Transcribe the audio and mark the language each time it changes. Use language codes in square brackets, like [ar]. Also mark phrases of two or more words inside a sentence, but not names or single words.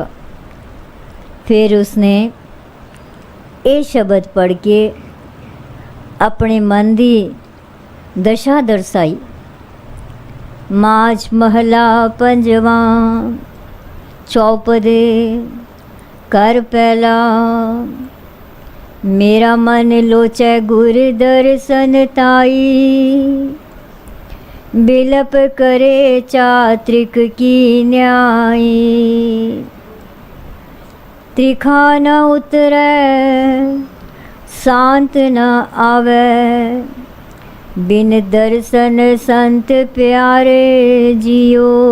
[pa] ਫਿਰ ਉਸਨੇ ਇਹ ਸ਼ਬਦ ਪੜ੍ਹ ਕੇ ਆਪਣੇ ਮਨ ਦੀ ਦਸ਼ਾ ਦਰਸਾਈ। ਮਾਝ ਮਹਲਾ ਪੰਜਵਾਂ, ਚੌਪਦੇ ਕਰ ਪਹਿਲਾ। ਮੇਰਾ ਮਨ ਲੋਚੈ ਗੁਰ ਦਰਸ਼ਨ ਤਾਈ, ਬਿਲਪ ਕਰੇ ਚਾਤ੍ਰਿਕ ਕੀ ਨਿਆਈ। ਤ੍ਰਿਖਾ ਨ ਉਤਰੈ ਸ਼ਾਂਤ ਨ ਆਵੇ, ਬਿਨ ਦਰਸ਼ਨ ਸੰਤ ਪਿਆਰੇ ਜੀਓ।